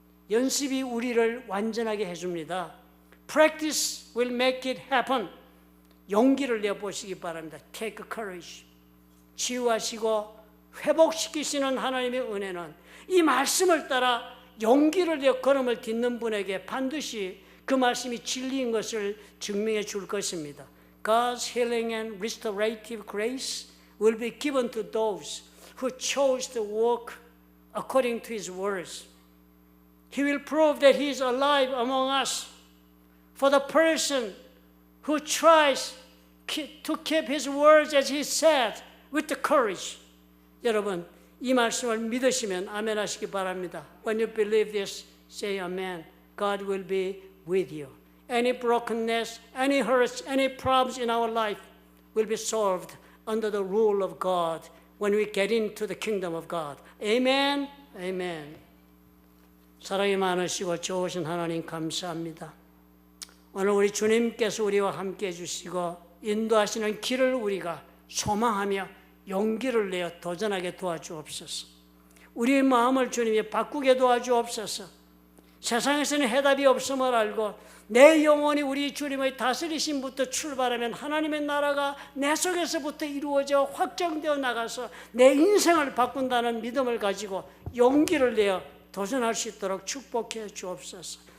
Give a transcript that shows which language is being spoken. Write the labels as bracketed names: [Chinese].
[Korean] 연습이 우리를 완전하게 해줍니다. [English] Practice will make it happen. [Korean] 용기를 내보시기 바랍니다. [English] Take courage. [Korean] 치유하시고 회복시키시는 하나님의 은혜는 이 말씀을 따라 용기를 내 걸음을 딛는 분에게 반드시 그 말씀이 진리인 것을 증명해 줄 것입니다. [English] God's healing and restorative grace will be given to those who chose to walk according to His words. He will prove that He is alive among us. For the person who tries to keep His words as He said with the courage. [Korean] 여러분, 이 말씀을 믿으시면 아멘 하시기 바랍니다. [English] When you believe this, say amen. God will be with you. Any brokenness, any hurts, any problems in our life will be solved under the rule of God when we get into the kingdom of God. Amen. Amen. [Korean] 사랑이 많으시고 좋으신 하나님 감사합니다. 오늘 우리 주님께서 우리와 함께 해주시고 인도하시는 길을 우리가 소망하며 용기를 내어 도전하게 도와주옵소서. 우리의 마음을 주님이 바꾸게 도와주옵소서. 세상에서는 해답이 없음을 알고 내 영혼이 우리 주님의 다스리심부터 출발하면 하나님의 나라가 내 속에서부터 이루어져 확정되어 나가서 내 인생을 바꾼다는 믿음을 가지고 용기를 내어 도전할 수 있도록 축복해 주옵소서.